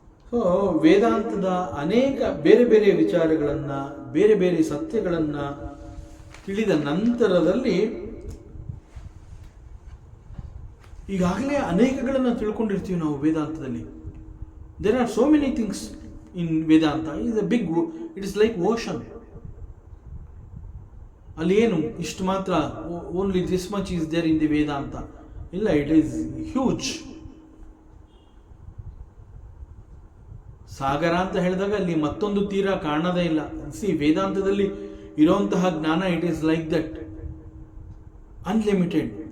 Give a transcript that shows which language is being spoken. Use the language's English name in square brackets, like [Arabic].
[Kannada] So ವೇದಾಂತದ ಅನೇಕ ಬೇರೆ ಬೇರೆ ವಿಚಾರಗಳನ್ನ, ಬೇರೆ ಬೇರೆ ಸತ್ಯಗಳನ್ನ ತಿಳಿದ ನಂತರದಲ್ಲಿ ಈಗಾಗಲೇ ಅನೇಕಗಳನ್ನು ತಿಳ್ಕೊಂಡಿರ್ತೀವಿ ನಾವು ವೇದಾಂತದಲ್ಲಿ. [English] There are so many things in Vedanta. It is like ocean. [Kannada] ಅಲ್ಲಿ ಏನು ಇಷ್ಟು ಮಾತ್ರ, [English] only this much is there in the Vedanta [Kannada] ಇಲ್ಲ, [English] It is huge. [Kannada] ಸಾಗರ ಅಂತ ಹೇಳಿದಾಗ ಅಲ್ಲಿ ಮತ್ತೊಂದು ತೀರ ಕಾಣದೇ ಇಲ್ಲ. ವೇದಾಂತದಲ್ಲಿ ಇರುವಂತಹ ಜ್ಞಾನ [English] It is like that, unlimited.